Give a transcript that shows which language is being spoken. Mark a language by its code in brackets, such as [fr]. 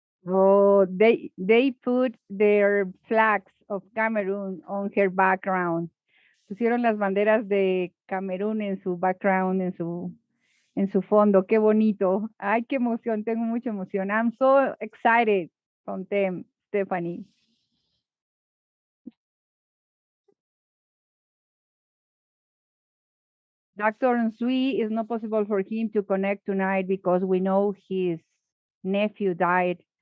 [en] Oh, they put their flags of Cameroon on her background. [es] Pusieron las banderas de Camerún en su background, en su fondo. Qué bonito. Ay, qué emoción. Tengo mucha emoción. [en] I'm so excited from them, Stephanie. Dr. Nsui, is not possible for him to connect tonight because we know his nephew died.